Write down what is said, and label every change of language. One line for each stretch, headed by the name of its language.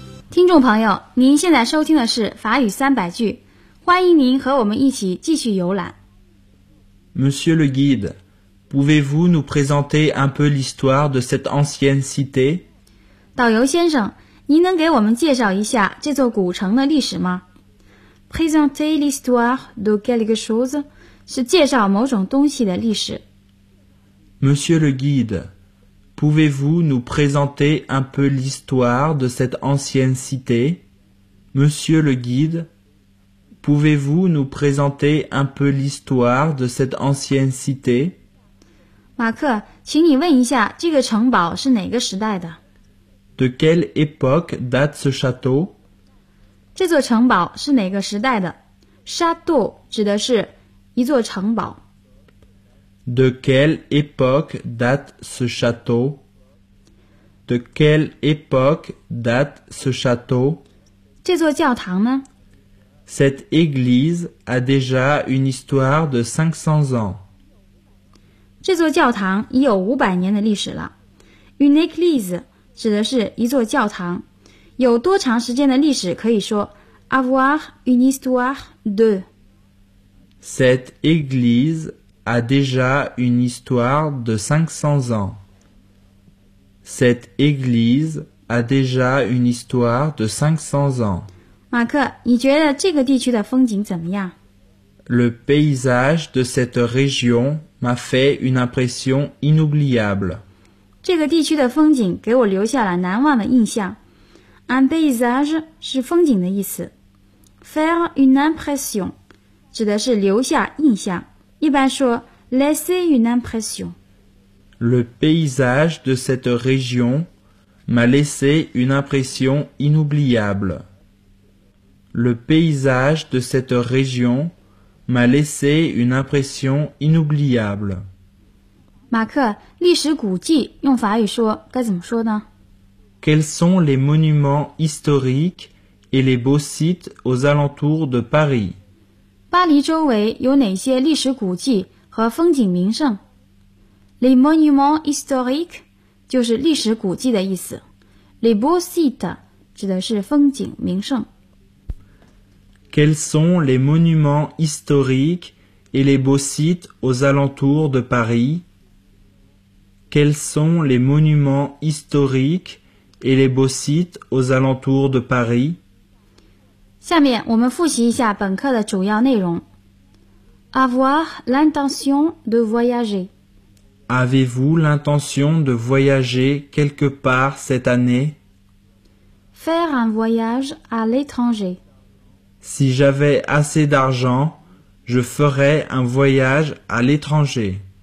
Chinese: 听众朋友，您现在收听的是法语三百句，欢迎您和我们一起继续游览。
French: Monsieur le guide, pouvez-vous nous présenter un peu l'histoire de cette ancienne cité?
Chinese: 导游先生，您能给我们介绍一下这座古城的历史吗？
French: Présenter l'histoire de quelque chose
Chinese: 是介绍某种东西的历史。
French: Monsieur le guide,Pouvez-vous nous présenter un peu l'histoire de cette ancienne cité? Monsieur le guide, pouvez-vous nous présenter un peu l'histoire de cette ancienne cité?
Chinese: 马克，请你问一下，这个城堡是哪个时代的？
French: De quelle époque date ce château?
Chinese: 这座城堡是哪个时代的？ Château 指的是一座城堡。
French: De quelle époque date ce château? De quelle époque date ce château?
Chinese: 这座教堂呢?
French: Cette église a déjà une histoire de 500 ans.
Chinese: 这座教堂已有500年的历史了。
French: Une église
Chinese: 指的是一座教堂。有多长时间的历史可以说
French: avoir une histoire de. Cette église a déjà une histoire de 500 ans. Cette église a déjà une histoire de 500 ans.
Chinese: 马克，你觉得这个地区的风景怎么样？
French: Le paysage de cette région m'a fait une impression inoubliable.
Chinese: 这个地区的风景给我留下了难忘的印象。
French: Un paysage
Chinese: 是风景的意思。
French: Faire une impression
Chinese: 指的是留下印象。一般说
French: laisser une impression. Le paysage de cette région m'a laissé une impression inoubliable. Le paysage de cette région m'a laissé une impression inoubliable.
Chinese: 马克，历史古迹用法语说该怎么说呢？
French: Quels sont les monuments historiques et les beaux sites aux alentours de Paris?
Chinese: 巴黎周围有哪些历史古迹和风景名胜？
French: Les monuments historiques
Chinese: 就是历史古迹的意思。
French: Les beaux sites
Chinese: 指的是风景名胜。
French: Quels sont les monuments historiques et les beaux sites aux alentours de Paris? Quels sont les monuments historiques et les beaux sites aux alentours de Paris?
Chinese: 下面我们复习一下本课的主要内容。
French: Avoir l'intention de voyager. Avez-vous l'intention de voyager quelque part cette année? Faire un voyage à l'étranger. Si j'avais assez d'argent, je ferais un voyage à l'étranger.